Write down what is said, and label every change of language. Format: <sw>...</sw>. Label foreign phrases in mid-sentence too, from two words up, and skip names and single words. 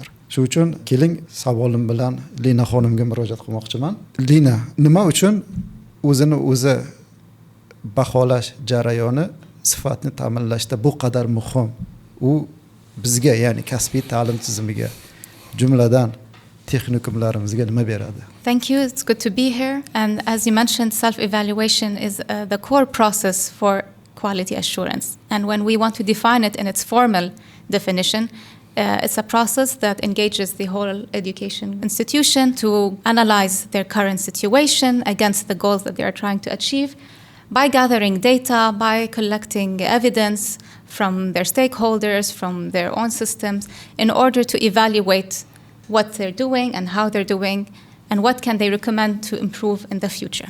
<uz>Shuning uchun keling savolim bilan Lina xonimga murojaat qilmoqchiman. Lina, nima uchun o'zini o'zi baholash jarayoni sifatni ta'minlashda bu qadar muhim? U bizga, ya'ni kasbiy ta'lim tizimiga, jumladan texnikumlarimizga nima beradi?</uz> <en>Thank you. It's good to be here. And as you mentioned, self-evaluation is the core process for quality assurance. And when we want to define it in its formal definition, it's a process that engages the whole education institution to analyze their current situation against the goals that they are trying to achieve, by gathering data, by collecting evidence from their stakeholders, from their own systems, in order to evaluate what they're doing and how they're doing, and what can they recommend to improve in the future.</en>